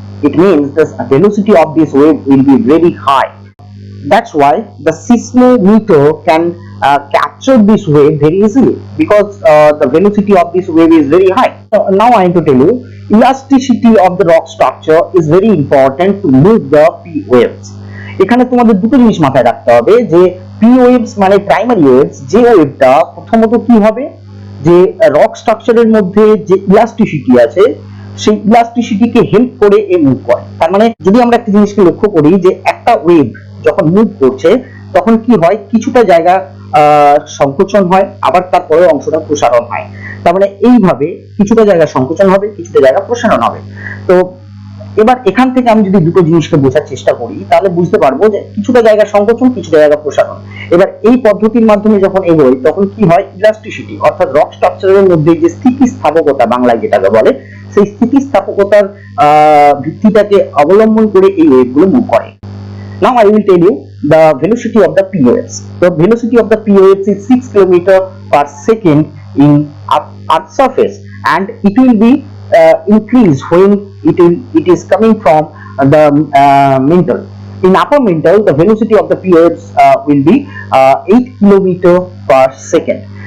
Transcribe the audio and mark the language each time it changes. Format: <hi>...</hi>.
<en>It means the velocity of this wave will be very high. That's why the seismometer can capture this wave very easily, because the velocity of this wave is very high. So now I am to tell you, elasticity of the rock structure is very important to move the P waves.</en> <bn>এখানে তোমাদের দুটো জিনিস মাথায় রাখতে হবে, যে P waves মানে primary waves, যে ওয়েভটা প্রথমত কি হবে, যে রক স্ট্রাকচারের মধ্যে যে ইলাস্টিসিটি আছে সেই ইলাস্টিসিটিকে হেল্প করে এ মুভ করে। তার মানে যদি আমরা একটা জিনিসকে লক্ষ্য করি, যে একটা ওয়েভ যখন মুভ করছে তখন কি হয়, কিছুটা জায়গা সংকোচন হয়, আবার তারপরে অংশটা প্রসারণ হয়। তার মানে এইভাবে কিছুটা জায়গা সংকোচন হবে, কিছুটা জায়গা প্রসারণ হবে। তো এবার এখান থেকে আমি যদি দুটো জিনিসকে বোঝার চেষ্টা করি, তাহলে বুঝতে পারবো যে কিছুটা জায়গা সংকোচন, কিছুটা জায়গা প্রসারণ। এবার এই পদ্ধতির মাধ্যমে যখন এগোই তখন কি হয়, ইলাস্টিসিটি অর্থাৎ রক স্ট্রাকচারের মধ্যে যে স্থিতিস্থাপকতা বাংলায় যেটাকে বলে, সেই স্থিতিস্থাপকতার ভিত্তিটাকে অবলম্বন করে এই ওয়েভগুলো মুভ করে।</bn> <en>Now I will tell you the velocity of the P waves. The velocity of the P waves is 6 km per second in Earth's surface, and it will be increased when it is coming from the mantle. In upper mantle, the velocity of the P waves will be 8 km per second.</en>